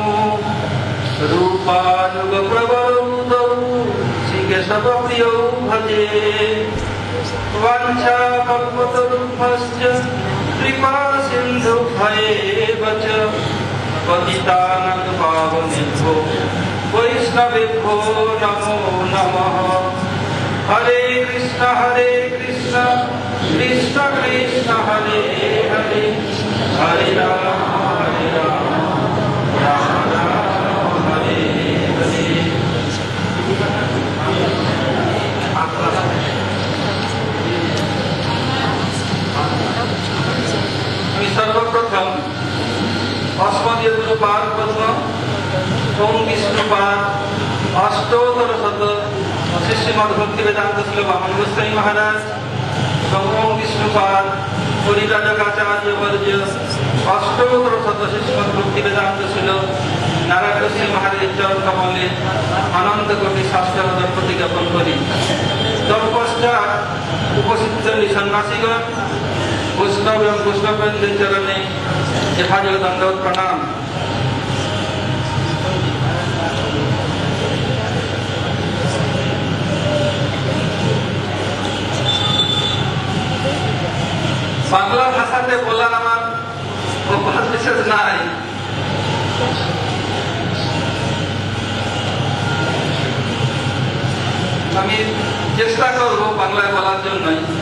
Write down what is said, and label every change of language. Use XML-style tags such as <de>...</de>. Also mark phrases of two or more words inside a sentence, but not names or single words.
<sa>रूपानुग प्रबोधौ श्रीकेशवप्रियो भजे वाञ्छा कल्पतरुभ्यश्च कृपा सिन्धुभ्येव च पतितानां पावनेभ्यो वैष्णवेभ्यो नमो नमः। हरे कृष्ण कृष्ण कृष्ण हरे हरे, हरे राम राम राम हरे हरे।</sa> <bn>আমি সর্বপ্রথম অস্মদীয় গুরুপাদ পদ্ম ওম বিষ্ণুপাদ অষ্টোত্তর শত শ্রী শ্রীমদ্ ভক্তিবেদান্ত শিল বামন গোস্বামী মহারাজ ওম বিষ্ণুপাদ পরিব্রাজকাচার্য বর্য অষ্টোত্তর শত শ্রী শ্রীমদ্ ভক্তিবেদান্ত শিল নারায়ণ শ্রী মহারাজ চরণ কমলে অনন্ত কোটি শাস্ত্র প্রতি জ্ঞাপন করি। তৎপশ্চাৎ উপস্থিত সন্ন্যাসীগণ বৈষ্ণব এবং বৈষ্ণববৃন্দ চরণে যথাযোগ্য দণ্ডবৎ প্রণাম। বাংলা ভাষাতে বলার আমার অভ্যাস বিশেষ নাই, আমি চেষ্টা করব বাংলায় বলার জন্যই।</bn>